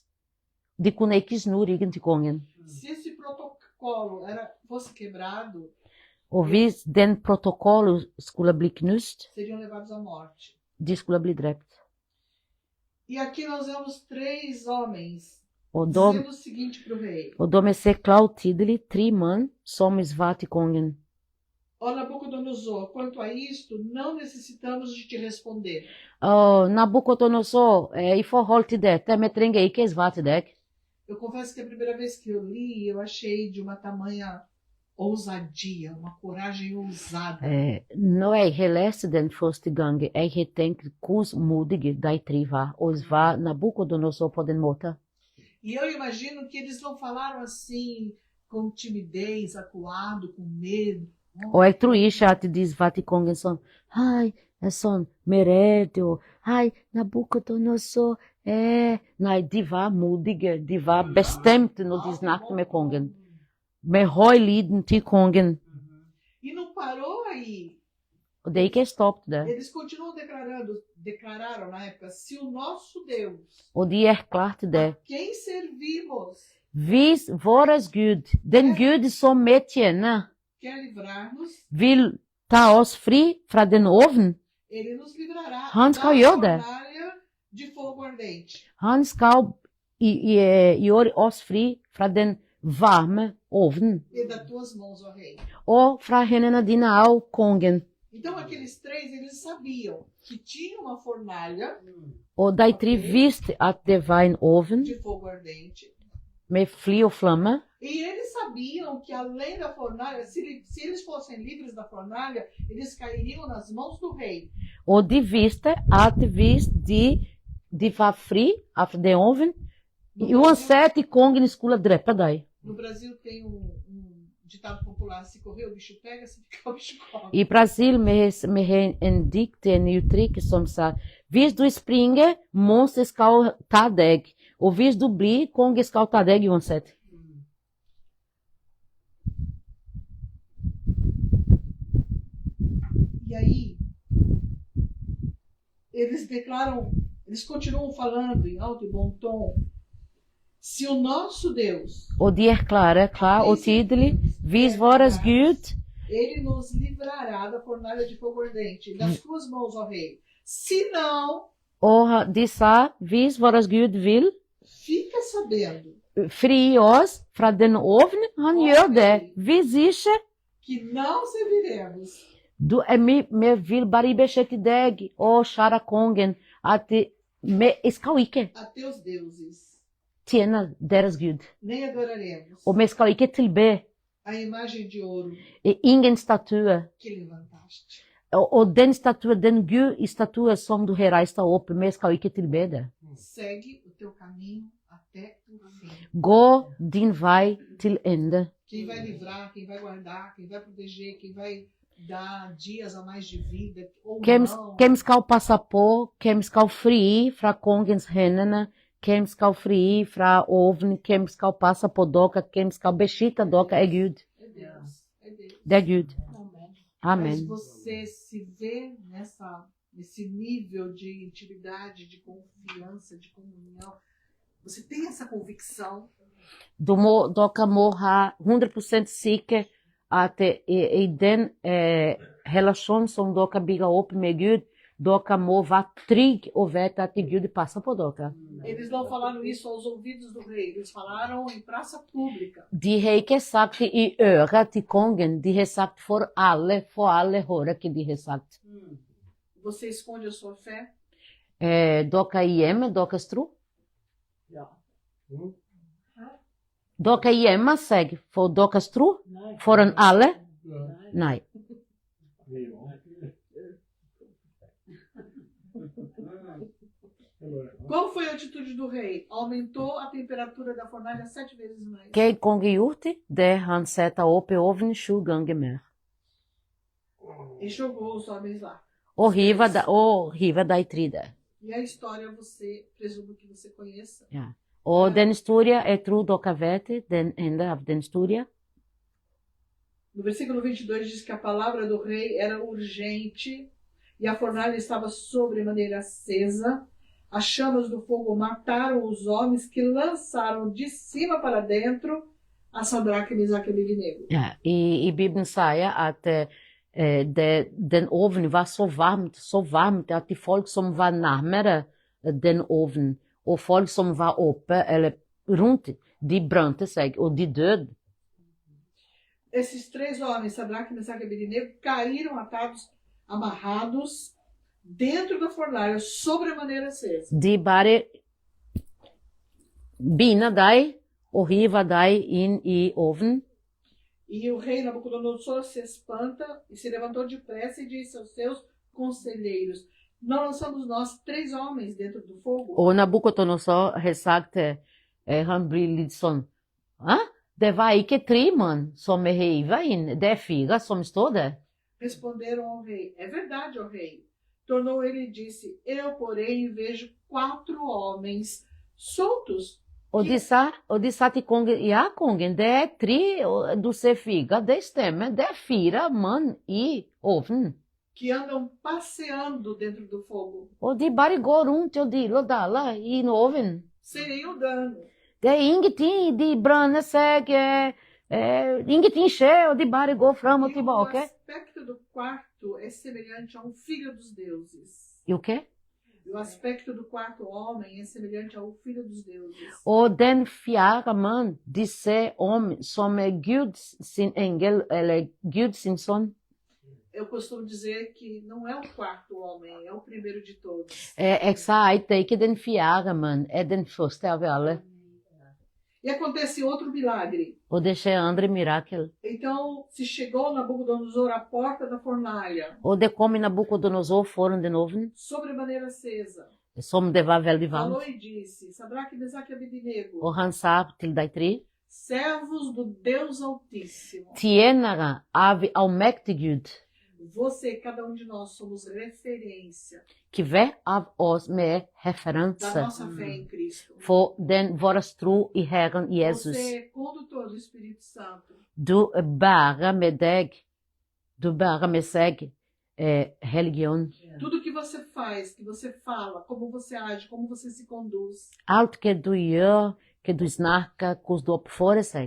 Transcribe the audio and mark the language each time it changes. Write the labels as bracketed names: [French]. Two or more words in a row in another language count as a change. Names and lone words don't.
[Norwegian] De kunne ikke snu ryggen til kongen. [Portuguese] Se esse protocolo fosse quebrado, [Norwegian] Og hvis den protokollen skulle bli knust, [Portuguese] seriam levados à morte. [Norwegian] de skulle bli drept. [Portuguese] E aqui nós vemos 3 homens [Norwegian] Og da [Portuguese] dizendo o seguinte para o rei: [Norwegian] vi ser klart tydelig 3 mann som svarte kongen. [Portuguese] Ó Nabucodonosor, quanto a isto, não necessitamos de te responder. [Norwegian] Nabucodonosor, i forhold til dette, vi trenger ikke svare deg. [Portuguese] Eu confesso que a primeira vez que eu li, eu achei de uma tamanha ousadia, uma coragem ousada. [Norwegian] Når jeg har lest den første gang, jeg har tenkt hvor modige de 3 var, og svare Nabucodonosor på den måten. [Portuguese] E eu imagino que eles não falaram assim, com timidez, acuado, com medo. [Norwegian] Og jeg tror ikke at de svarte kongen sånn, hei, sånn, med redd, og hei, Nabucodonosor, Nei, de var modige, de var bestemte når de snakket med kongen. Med høy lyden til kongen. [Portuguese] E não parou aí. [Norwegian] Og det er ikke stoppet der. [Portuguese] Eles continuam declararam na época, se o nosso Deus, [Norwegian] Og de erklærte det. [Portuguese] quem servimos, [Norwegian] Hvis vår Gud, den Gud som vi tjener, [Portuguese] quer livrar-nos, [Norwegian] vil ta oss fri fra den ovnen, [Portuguese] ele nos livrará [Norwegian] Han skal gjøre det. [Portuguese] fornalha de fogo ardente. [Norwegian] han skal gjøre oss fri fra den varme ovnen, [Portuguese] E das tuas mãos, ó rei. [Norwegian] og fra hendene dine av kongen. [Portuguese] Então aqueles 3, eles sabiam que tinha uma fornalha [Norwegian] Og de 3 visste at det var en ovn [Portuguese] de fogo ardente. [Norwegian] med fly og flamme, [Portuguese] E eles sabiam que além da fornalha, se eles fossem livres da fornalha, eles cairiam nas mãos do rei. [Norwegian] og de visste at hvis de var fri av den ovnen, uansett kongen skulle drepe dem. [Portuguese] No Brasil tem um ditado popular, se correr o bicho pega, se ficar o bicho come. [Norwegian] I Brasil vi har en dikt, en uttrykk som sa, hvis du springer, monster skal ta deg, og hvis du blir, kongen skal ta deg uansett. [Portuguese] E aí, eles continuam falando em alto e bom tom, se o nosso Deus, [Norwegian] Og de erklærer klar og tydelig, hvis vår Gud, [Portuguese] ele nos livrará da fornalha de fogo ardente, das tuas mãos, ó rei. Se não, [Norwegian] og de sa, hvis vår Gud vil [Portuguese] fica sabendo [Norwegian] fri oss fra den ovnen, han gjør det. Hvis ikke, [Portuguese] que não serviremos [Norwegian] vi vil bare beskjed til deg, og kjære kongen, at vi skal ikke [Portuguese] a teus deuses, [Norwegian] tjene deres Gud. [Portuguese] nem adoraremos [Norwegian] Og vi skal ikke tilbe [Portuguese] a imagem de ouro [Norwegian] ingen statue. [Portuguese] que levantaste. [Norwegian] Og den statue, den Gud-statue som du har reist opp, vi skal ikke tilbe det. [Portuguese] Segue o teu caminho até o fim. [Norwegian] Gå din vei til ende. [Portuguese] Quem vai livrar, quem vai guardar, quem vai proteger, quem vai dar dias a mais de vida ou não. [Norwegian] Quem skal passe på, hvem skal fri fra kongens hendene, hvem skal fri fra ovnen, hvem skal passe på dere, hvem skal beskytte dere, er Gud. [Portuguese] É Deus. É Deus. [Norwegian] Det er Gud. [Portuguese] Amém. [Norwegian] Amen. [Portuguese] Mas você se vê nesse nível de intimidade, de confiança, de comunhão. Você tem essa convicção. [Norwegian] Dere må ha 100% sikker at i den relasjon som dere bygger opp med Gud, dere må være trygge og vite at Gud passer på dere. [Portuguese] Eles não falaram isso aos ouvidos do rei, eles falaram em praça pública. [Norwegian] De har ikke sagt det i øret til kongen, de har sagt for alle hører hva de har sagt. [Portuguese] Você esconde a sua fé? [Norwegian] Dere gjemmer deres tro. Ja. Dere gjemmer seg for deres tro foran alle? Nei. [Portuguese] Qual foi a atitude do rei? Aumentou a temperatura da fornalha 7 vezes mais. [Norwegian] Hva kongen gjorde? Det han setter opp i ovnen 7 ganger mer. [Portuguese] E jogou os homens lá. [Norwegian] Og hiver de 3 der. [Portuguese] E a história você, presumo que você conheça. [Norwegian] Ja. Og den historien, jeg tror dere vet den ende av den historien. [Portuguese] No versículo 22 diz que a palavra do rei era urgente e a fornalha estava sobremaneira acesa. As chamas do fogo mataram os homens que lançaram de cima para dentro a Sadraque, Mesaque e Abednego. [Norwegian] Ja, i Bibelen sier at den ovnen var så varmt at de folk som var nærmere den ovnen, og folk som var oppe eller rundt, de brante seg, og de døde. [Portuguese] Esses 3 homens, Sadraque, Mesaque e Abednego, caíram atados, amarrados, dentro da fornalha, sobremaneira acesa. [Norwegian] De bare binder deg og hiver deg inn i ovnen. [Portuguese] E o rei Nabucodonosor se espanta e se levantou depressa e disse aos seus conselheiros: não lançamos nós 3 homens dentro do fogo? [Norwegian] Og Nabucodonosor har sagt, han blir litt sånn, Hæ? Det var ikke 3 mann som er hivet inn, det er 4 som står der. [Portuguese] Responderam ao rei: é verdade, ó rei. Tornou ele e disse: eu, porém, vejo 4 homens soltos. [Norwegian] Og de sa til kongen, ja kongen, det er 3, du ser 4, det stemmer, det er 4 mann i ovnen. [Portuguese] Que andam passeando dentro do fogo, [Norwegian] Og de bare går rundt og dealer og daler i ovnen. [Portuguese] sem nenhum dano. [Norwegian] Det er ingenting, de branner seg, ingenting skjer, og de bare går frem og [Portuguese] E o [Norwegian] tilbake. [Portuguese] aspecto do quarto é semelhante a um filho dos deuses. [Norwegian] Jo, ok? [Portuguese] O aspecto do quarto homem é semelhante ao filho dos deuses. [Norwegian] Og den 4. mann, de ser om som er Gud sin engel, eller Gud sin sønn. [Portuguese] Eu costumo dizer que não é o quarto homem, é o primeiro de todos. [Norwegian] Jeg sa at det er ikke den 4. mann, er den første av alle. [Portuguese] E acontece outro milagre. [Norwegian] Og det skjer andre mirakel. [Portuguese] Então se chegou Nabucodonosor à porta da fornalha, [Norwegian] Og det kom i Nabucodonosor foran den ovnen, [Portuguese] sobremaneira acesa. [Norwegian] som det var veldig varmt. [Portuguese] Falou e disse: Sadraque, Mesaque e Abednego, [Norwegian] Og han sa til de 3, [Portuguese] servos do Deus Altíssimo, [Norwegian] tjenere av allmektig Gud, [Portuguese] você, cada um de nós, somos referência [Norwegian] que hver av oss med [Portuguese] da [Norwegian] referanse [Portuguese] nossa fé em Cristo. [Norwegian] for den vår tro i Herren Jesus. [Portuguese] Você é condutor do Espírito Santo. [Norwegian] Du bærer med deg, du bærer med seg religion. [Portuguese] Tudo que você faz, que você fala, como você age, como você se conduz, [Norwegian] Alt que du gjør, que du snakker, hvordan du oppfører seg,